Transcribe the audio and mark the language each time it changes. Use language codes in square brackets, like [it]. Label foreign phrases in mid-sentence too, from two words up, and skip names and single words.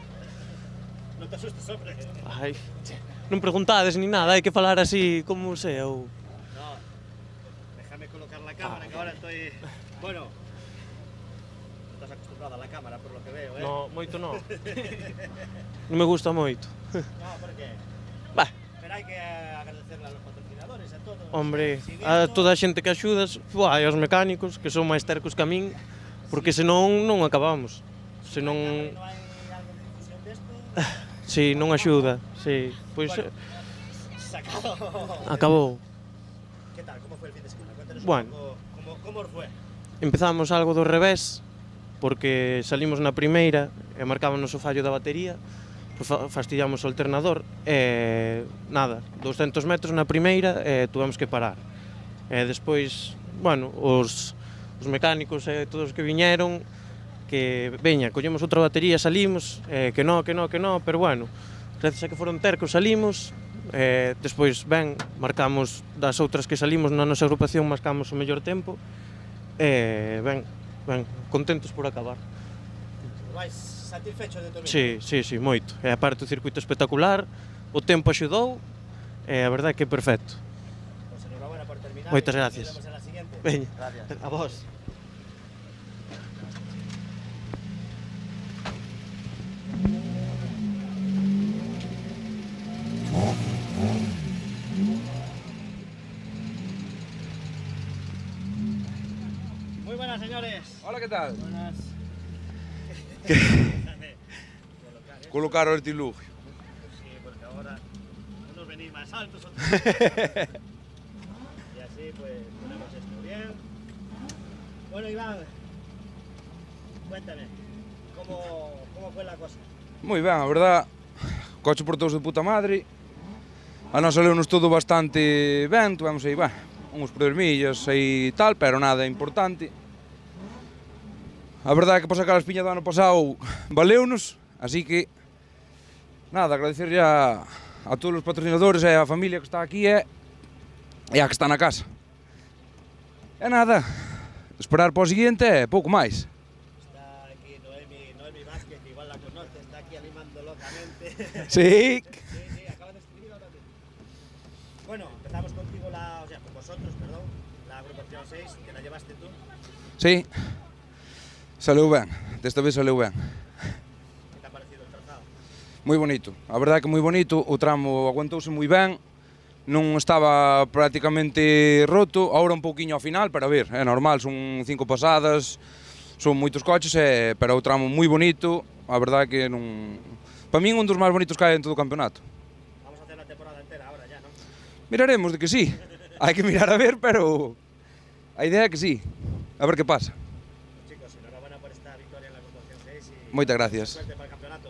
[es] No te asustes, hombre. [gl] Ai, non preguntades ni nada, hai que falar así como sea ou... [es] No, déjame colocar la cámara, que ahora estoy... Bueno, estás acostumbrado a la cámara por lo que veo, ¿eh? [gl] No, moito non. Non me gusta moito. [es] No, ¿por qué? Bah. Pero hay que agradecerle a los patrocinadores, a todos. Hombre, [gl] a toda a xente que axudas, e aos mecánicos, que son máis tercos que a min, porque senón non acabamos. Senón... Sí, non axuda, sí. Pois... [es] Bueno, se acabó. [gl] Acabou. [es] ¿Qué tal? ¿Cómo fue el fin de semana? Cuéntanos Bueno. un poco cómo os fue. [gl] Empezamos algo do revés, porque salimos na primeira e marcábamos o fallo da batería, pues fastidiamos o alternador e nada, 200 metros na primeira e tuvemos que parar. E despois, bueno, os mecánicos e todos os que viñeron, que veña, collemos outra batería, salimos, que no, pero bueno, gracias a que foron tercos salimos, despois ben, marcamos das outras que salimos na nosa agrupación, marcamos o mellor tempo, ben, contentos por acabar. [es] Vais satisfechos de todo? [gl] Sí, moito. E aparte o circuito espectacular, o tempo axudou, e a verdade que é perfecto. [es] Pues enhorabuena por terminar. [gl] Moitas gracias. [es] Nos vemos en la siguiente. [gl] Veña, [es] Gracias. [gl] a vos. [es] Muy buenas, señores. Hola, ¿qué tal? Buenas. [gl] Colocar o artilugio. [es] Sí, porque ahora unos venís más altos, otros y así pues ponemos esto bien. Bueno, Iván, cuéntame, ¿cómo fue la cosa? [gl] Moi ben, a verdad, o coche portouse de puta madre. A nos saleu-nos todo bastante ben, tivemos aí, uns problemillas aí tal, pero nada importante. A verdade é que para sacar a espiña do ano pasado valeu-nos, así que nada, agradecerlle a todos os patrocinadores e a familia que está aquí e a que está na casa. E nada, esperar para o seguinte e pouco máis. [es] Está aquí Noemi Vázquez, que igual la conoce, está aquí animando locamente. Sí. Sí, acaba de escribir ahora mismo. Bueno, empezamos contigo, con vosotros, perdón, la agrupación 6, que la llevaste tú. Sí, [gl] saleu ben, desta vez saleu ben. [es] ¿Qué te ha parecido el trazado? [gl] moi bonito. A verdade que moi bonito, o tramo aguantouse moi ben, non estaba prácticamente roto, agora un pouquiño ao final, pero a ver, é normal, son 5 pasadas, son moitos coches, pero o tramo moi bonito, a verdade que non... Para min un dos máis bonitos que hai en todo o campeonato. [es] Vamos a hacer la temporada entera ahora ya, ¿no? [gl] Miraremos de que sí, hai que mirar a ver, pero a idea é que sí, a ver que pasa. [es] Chicos, enhorabuena por esta victoria en la agrupación 6 y [gl] Moitas gracias. [es] suerte para el campeonato.